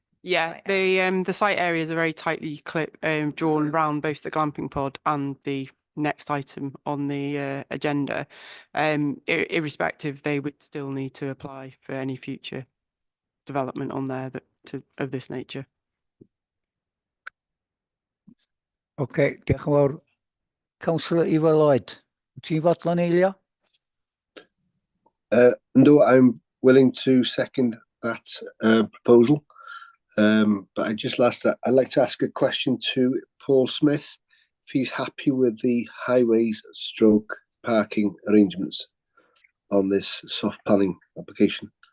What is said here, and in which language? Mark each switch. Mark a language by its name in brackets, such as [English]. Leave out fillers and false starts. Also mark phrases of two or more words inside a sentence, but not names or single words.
[English] Yeah, the site areas are very tightly drawn around both the glamping pod and the next item on the agenda. Irrespective, they would still need to apply for any future development on there of this nature. [Welsh] Okay, diolch yn fawr. Councillor Ifor Lloyd, ti'n fodlon eilio? [English] No, I'm willing to second that proposal. But I'd like to ask a question to Paul Smith, if he's happy with the highways stroke parking arrangements on this soft planning application.